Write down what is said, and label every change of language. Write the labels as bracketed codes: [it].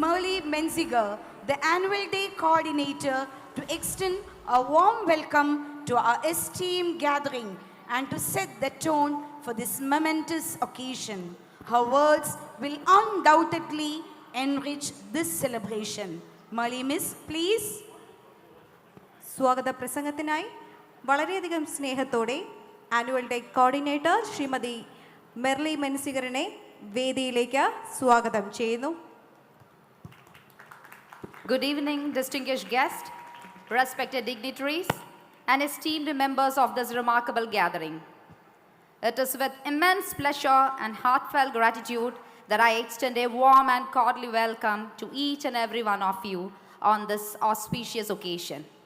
[en] Merle Menziger, the Annual Day Coordinator, to extend a warm welcome to our esteemed gathering and to set the tone for this momentous occasion. Her words will undoubtedly enrich this celebration. Merle Miss, please. [ml] സ്വാഗത പ്രസംഗത്തിനായി വളരെയധികം സ്നേഹത്തോടെ annual day coordinator Shrimati Merly മെൻസിഗറിനെ വേദിയിലേക്ക് സ്വാഗതം ചെയ്യുന്നു. [en] Good evening, distinguished guests, respected dignitaries, and esteemed members of this remarkable gathering. It is with immense pleasure and heartfelt gratitude that I extend a warm and cordial welcome to each and every one of you on this auspicious occasion.